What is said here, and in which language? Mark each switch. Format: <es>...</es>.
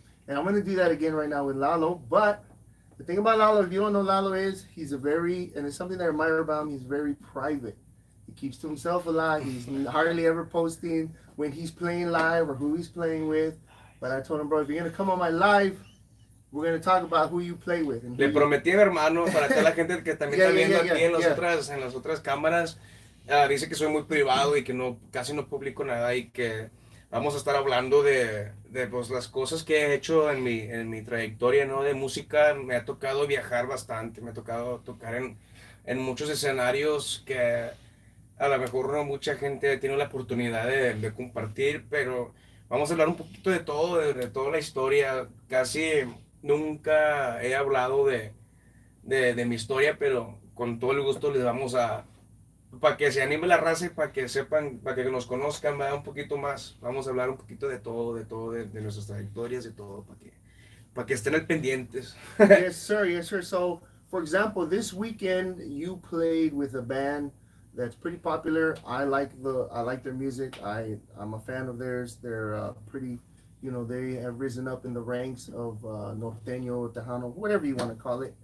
<en>And I'm going to do that again right now with Lalo. But the thing about Lalo, if you don't know Lalo, is he's and it's something that I admire about him, he's very private. He keeps to himself a lot. He's hardly ever posting when he's playing live or who he's playing with. But I told him, bro, if you're going to come on my live, we're going to talk about who you play with. And</en> <es>Le prometí a mi hermano, para toda la gente que también está viendo aquí en las otras cámaras, dice que soy muy privado y que casi no publico nada y que vamos a estar hablando de pues, las cosas que he hecho en mi trayectoria, ¿no? De música. Me ha tocado viajar bastante, me ha tocado tocar en muchos escenarios que a lo mejor no mucha gente tiene la oportunidad de compartir, pero vamos a hablar un poquito de todo, de toda la historia. Casi nunca he hablado de mi historia, pero con todo el gusto les vamos para que se anime la raza y para que sepan, para que nos conozcan, ¿verdad? Un poquito más. Vamos a hablar un poquito de todo, de nuestras trayectorias, de todo, para que estén al pendientes.</es> <en>Yes, sir. Yes, sir. So, for example, this weekend you played with a band that's pretty popular. I like their music. I'm a fan of theirs. They're pretty, they have risen up in the ranks of norteño, tejano, whatever you want to call it.</en>